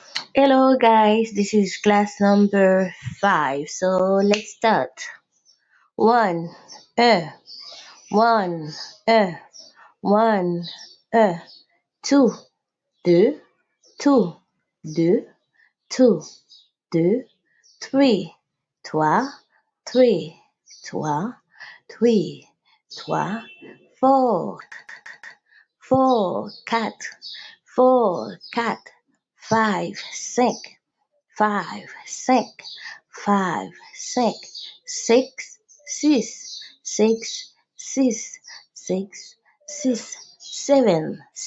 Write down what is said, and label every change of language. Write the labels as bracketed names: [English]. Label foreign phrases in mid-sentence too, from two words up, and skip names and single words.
[English] Hello guys, this is class number 5. So let's start. One, one, one, two, deux, two, deux, two, deux, three, trois, three, trois, three, trois, four, quatre, four, quatre, five, cinq, five, five, six, seven,